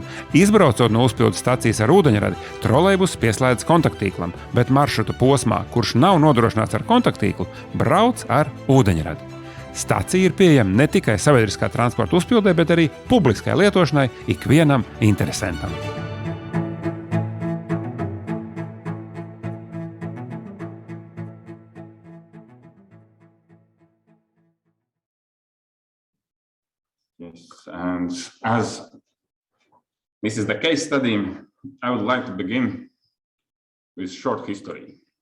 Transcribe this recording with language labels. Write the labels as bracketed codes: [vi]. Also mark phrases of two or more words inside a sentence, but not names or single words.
[lv] Izbraucot no uzpildes stacijas ar ūdeņradi, trolejbus pieslēdz kontakttīklam, bet maršruta posmā, kurš nav nodrošināts ar kontakttīklu, brauc ar ūdeņradi. Stacija ir pieejama ne tikai sabiedriskā transporta uzpildē, bet arī publiskai lietošanai ikvienam interesantam. [en] Yes, and as this is the case study, I would like to begin with short history.